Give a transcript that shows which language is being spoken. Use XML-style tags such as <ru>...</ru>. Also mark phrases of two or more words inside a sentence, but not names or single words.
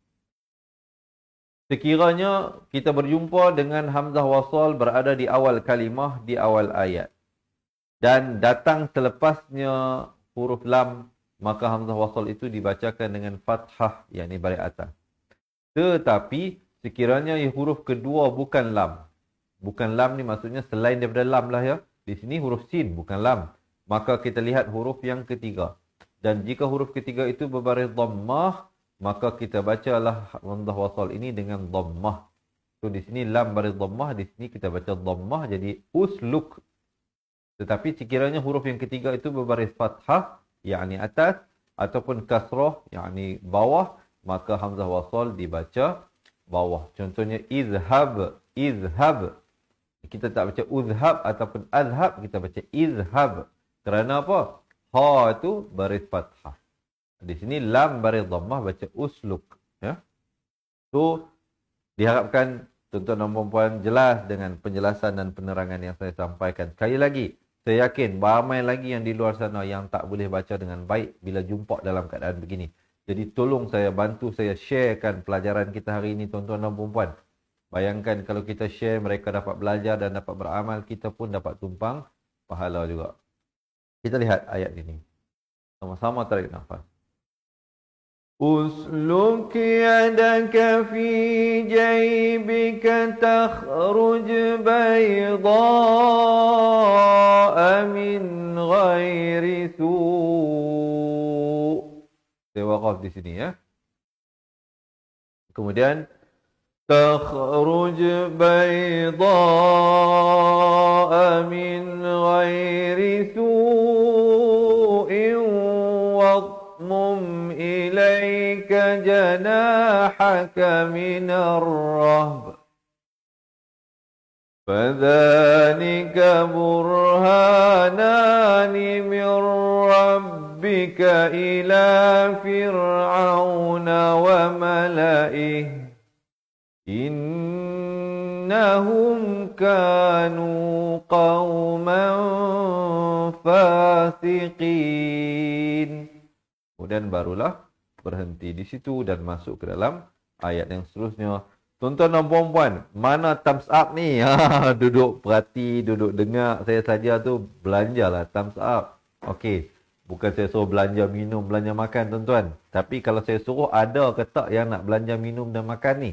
<ms>Sekiranya kita berjumpa dengan hamzah wasal berada di awal kalimah, di awal ayat. Dan datang selepasnya huruf lam, maka hamzah wasal itu dibacakan dengan fathah, yakni baris atas. Tetapi sekiranya huruf kedua bukan lam. Bukan lam ni maksudnya selain daripada lam lah ya. Di sini huruf sin bukan lam. Maka kita lihat huruf yang ketiga. Dan jika huruf ketiga itu berbaris dhammah, maka kita bacalah hamzah wasal ini dengan dhammah. So di sini lam baris dhammah, di sini kita baca dhammah jadi usluk. Tetapi sekiranya huruf yang ketiga itu berbaris fathah, yakni atas, ataupun kasrah, yakni bawah, maka hamzah wasal dibaca bawah. Contohnya izhab, izhab. Kita tak baca uzhab ataupun azhab, kita baca izhab. Kerana apa? Ha itu baris fathah. Di sini lam baris dhammah, baca usluk. Ya? So, diharapkan tuan-tuan dan puan-puan jelas dengan penjelasan dan penerangan yang saya sampaikan. Sekali lagi, saya yakin ramai lagi yang di luar sana yang tak boleh baca dengan baik bila jumpa dalam keadaan begini. Jadi tolong saya bantu saya sharekan pelajaran kita hari ini tuan-tuan dan puan-puan. Bayangkan kalau kita share, mereka dapat belajar dan dapat beramal, kita pun dapat tumpang pahala juga. Kita lihat ayat ini. Sama-sama tarik nafas.</ms> <ar>اسلك يدك في جيبك تخرج بيضاء من غير سوء'.</ar> <ms>Saya waqaf di sini ya.</ms> <ar>Kemudian تخرج بيضاء من غير سوء واضمم إليك جناحك من الرهب. فذانك برهانان من ربك إلى فرعون وملئه. إنهم كانوا قوما فاسقين.</ar> <ms>Kemudian barulah berhenti di situ dan masuk ke dalam ayat yang seterusnya. Tuan-tuan dan puan-puan, mana</ms> <en>thumbs up</en> <ms>ni? Duduk perhati, duduk dengar. Saya saja tu belanjalah</ms> <en>thumbs up.</en> <ms>Okey. Bukan saya suruh belanja minum, belanja makan tuan-tuan. Tapi kalau saya suruh, ada ke tak yang nak belanja minum dan makan ni?</ms>